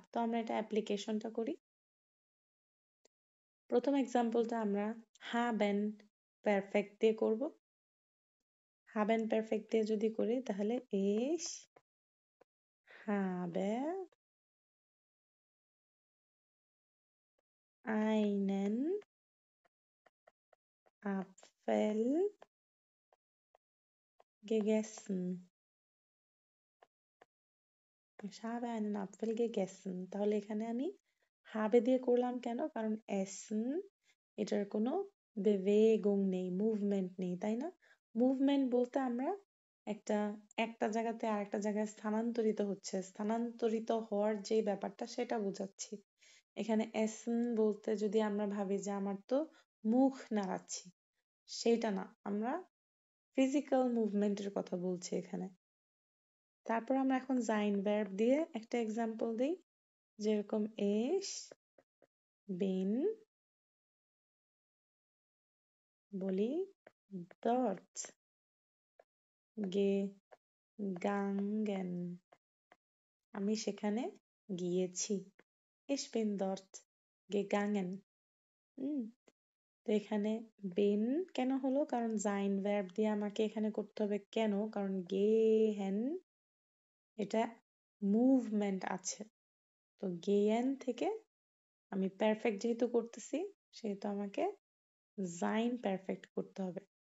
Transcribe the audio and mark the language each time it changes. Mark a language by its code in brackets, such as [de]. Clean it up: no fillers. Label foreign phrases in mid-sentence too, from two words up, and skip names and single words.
[bn] তো আমরা এটা অ্যাপ্লিকেশনটা করি। প্রথম এক্সাম্পলটা আমরা haben perfect দিয়ে করব। haben perfect দিয়ে যদি করি তাহলে [de] ich habe einen Apfel gegessen। Ich habe einen Apfel gegessen। [bn] তাহলে এখানে আমি habe দিয়ে করলাম কেন? কারণ essen এটার কোনো bewegung নেই, মুভমেন্ট নেই, তাই না? মুভমেন্ট বলতে আমরা একটা জায়গাতে আরেকটা জায়গায় স্থানান্তরিত হচ্ছে, স্থানান্তরিত হওয়ার যে ব্যাপারটা সেটা বোঝাচ্ছি। এখানে essen বলতে যদি আমরা ভাবি যে আমার তো মুখ নাড়াচ্ছি, সেইটা না, আমরা ফিজিক্যাল মুভমেন্টের কথা বলছি এখানে। তারপর আমরা এখন sein verb দিয়ে একটা এক্সাম্পল দিই, যেরকম [de] ich bin [bn] বলি [de] dort gegangen, [bn] আমি সেখানে গিয়েছি। [de] ich bin dort gegangen। [bn] তো এখানে bin কেন হলো? কারণ sein verb দিয়ে আমাকে এখানে করতে হবে কেন? কারণ gehen এটা মুভমেন্ট আছে। তো gehen থেকে আমি পারফেক্ট যেহেতু করতেছি সেহেতু আমাকে sein পারফেক্ট করতে হবে।